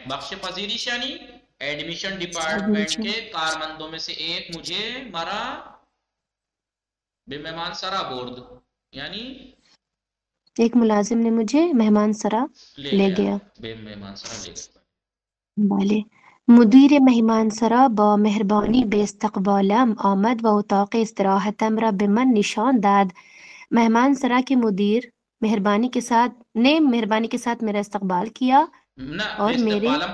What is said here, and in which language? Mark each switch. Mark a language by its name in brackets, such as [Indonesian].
[Persian] بخش پذیرش [Urdu] یعنی admission department کے کارمندوں میں سے ایک مجھے [Persian] مرا بے مہمان سرا بورد [Urdu] یعنی ایک ملازم نے مجھے مہمان سرا لے گیا. بے مہمان سرا لے گیا. [Persian] بله. مدیر مهمان سرا با مهربانی به استقبالم آمد و اتاق استراحتم را به من نشان داد. [Urdu] مہمان سرا کے مدیر مہربانی کے ساتھ میرا استقبال کیا اور میرے